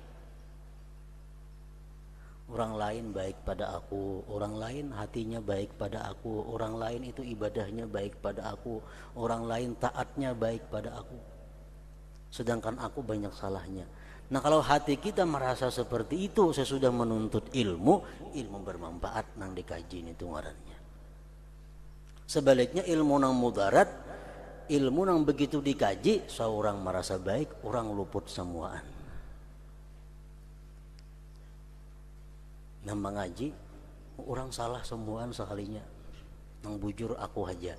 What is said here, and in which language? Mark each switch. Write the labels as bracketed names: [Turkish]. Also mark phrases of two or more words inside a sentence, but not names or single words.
[Indonesian] Orang lain baik pada aku, orang lain hatinya baik pada aku, orang lain itu ibadahnya baik pada aku, orang lain taatnya baik pada aku, sedangkan aku banyak salahnya. Nah kalau hati kita merasa seperti itu sesudah menuntut ilmu, [Banjar] ilmu bermanfaat nang dikaji itu ngarannya. Sebaliknya ilmu nang mudarat, ilmu nang begitu dikaji seorang merasa baik, orang luput semuaan. Nang mengaji orang salah semuaan sekalinya, nang bujur aku aja.